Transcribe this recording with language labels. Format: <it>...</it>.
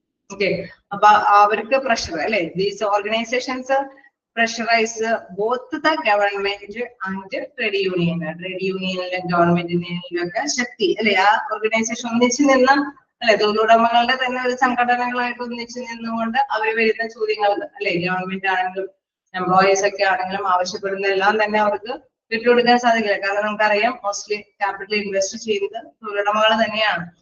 <ml>Okay, അപ്പൊ അവർക്ക് pressure അല്ലെ.</ml> <en>These organizations pressurize both the government and trade union.</en> <ml>Trade യൂണിയനിലും ഗവൺമെന്റിനൊക്കെ ശക്തി അല്ലെ. ആ ഓർഗനൈസേഷൻ ഒന്നിച്ചു നിന്ന അല്ലെ തൊഴിലുടമകളുടെ തന്നെ ഒരു സംഘടനകളായിട്ട് ഒന്നിച്ചു നിന്നുകൊണ്ട് അവർ വരുന്ന ചോദ്യങ്ങൾ അല്ലെ ഗവൺമെന്റ് ആണെങ്കിലും എംപ്ലോയീസ് ഒക്കെ ആണെങ്കിലും ആവശ്യപ്പെടുന്ന എല്ലാം തന്നെ അവർക്ക് വിട്ടുകൊടുക്കാൻ സാധിക്കില്ല. കാരണം നമുക്കറിയാം മോസ്റ്റ്ലി ക്യാപിറ്റൽ ഇൻവെസ്റ്റ് ചെയ്യുന്നത് തൊഴിലുടമകൾ തന്നെയാണ്.</ml>